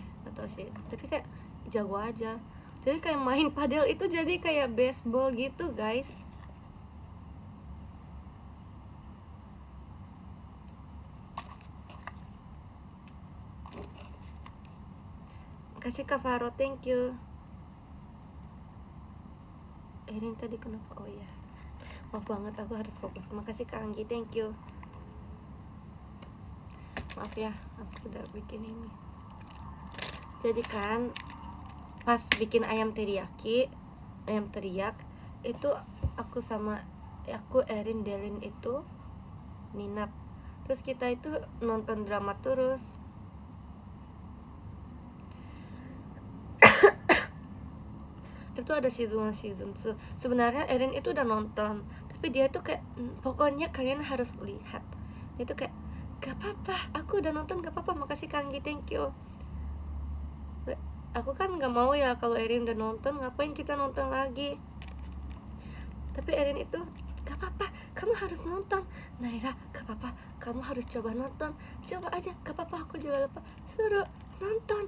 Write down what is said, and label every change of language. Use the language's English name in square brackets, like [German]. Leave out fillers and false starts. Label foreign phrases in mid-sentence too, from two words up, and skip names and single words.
[Indonesian] Tapi kayak jago aja. Jadi kayak main padel itu jadi kayak baseball gitu guys. Kasih Kak Faro, [English] thank you. [Indonesian] Erin tadi kenapa? Oh iya, maaf banget, aku harus fokus. Makasih Kak Anggi, [English] thank you. [Indonesian] Maaf ya, aku udah bikin ini. Jadi kan pas bikin ayam teriak itu aku Erin, Delin itu minat. Terus kita itu nonton drama terus. Itu ada season 1, season 2. Sebenarnya Erin itu udah nonton, tapi dia tuh kayak pokoknya kalian harus lihat. Dia tuh kayak gak apa-apa, aku udah nonton, gak apa-apa, makasih Kanggi, [English] thank you. [Indonesian] Aku kan gak mau ya kalau Erin udah nonton, ngapain kita nonton lagi. Tapi Erin itu gak apa-apa, kamu harus nonton. Naira, gak apa-apa, kamu harus coba nonton. Coba aja, gak apa-apa, aku juga lupa. Suruh nonton.